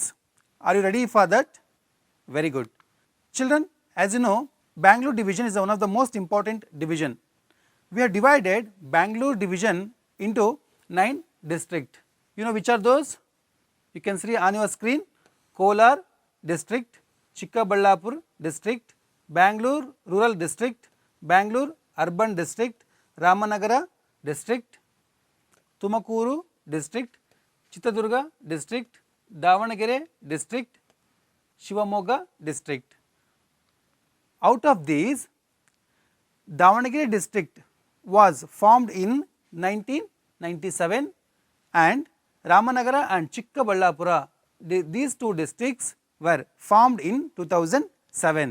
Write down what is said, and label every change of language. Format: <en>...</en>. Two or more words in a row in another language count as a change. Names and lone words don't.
<en>Are you ready for that? Very good. Children, as you know, Bangalore division is one of the most important division. We have divided Bangalore division into 9 districts. You know which are those? You can see on your screen: Kolar district, Chikkaballapur district, Bangalore rural district, Bangalore urban district, Ramanagara district, Tumakuru district, Chitradurga district, Davanagere district, Shivamogga district. Out of these, Davanagere district was formed in 1997 and Ramanagara and Chikkaballapura, these 2 districts were formed in 2007.</en>